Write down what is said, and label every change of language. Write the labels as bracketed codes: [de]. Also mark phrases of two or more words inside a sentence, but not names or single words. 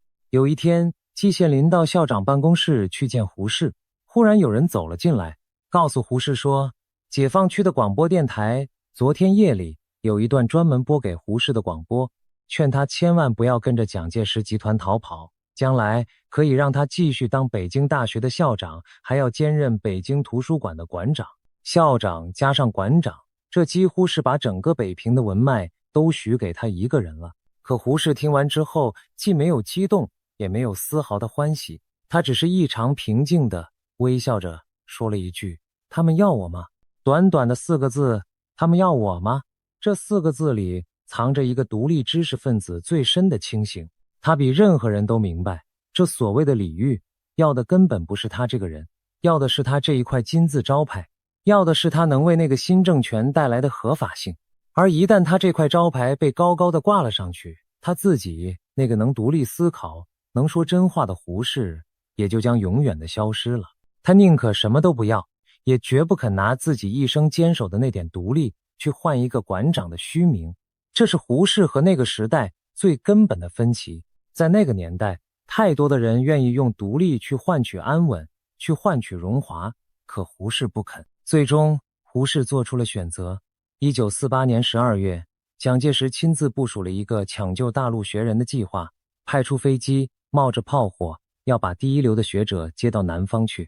[zh] 有一天，季羨林到校長辦公室去見胡適，忽然有人走了進來，告訴胡適說，解放區的廣播電台昨天夜裡有一段專門播給胡適的廣播，勸他千萬不要跟着蔣介石集團逃跑，將來可以讓他繼續當北京大學的校長，還要兼任北京圖書館的館長。校長加上館長，這幾乎是把整個北平的文脈都許給他一個人了。可胡適聽完之後，既沒有激動，也沒有絲毫的歡喜，他只是異常平靜地微笑着說了一句：“他們要我嗎？” 短短的4個字，他們要我嗎？這4個字裡藏着一個獨立知識分子最深的清醒。他比任何人都明白，這所謂的禮遇，要的根本不是他這個人，要的是他這一塊金字招牌，要的是他能為那個新政權帶來的合法性。而一旦他這塊招牌被高高的掛了上去，他自己那個能獨立思考、能說真話的胡適也就將永遠的消失了。他寧可什麼都不要，也絕不肯拿自己一生堅守的那點獨立去換一個館長的虛名。這是胡適和那個時代最根本的分歧。在那個年代，太多的人願意用獨立去換取安穩，去換取榮華，可胡適不肯。最終，胡適做出了選擇。1948年12月，蔣介石親自部署了一個搶救大陸學人的計劃，派出飛機，冒着炮火，要把第一流的學者接到南方去。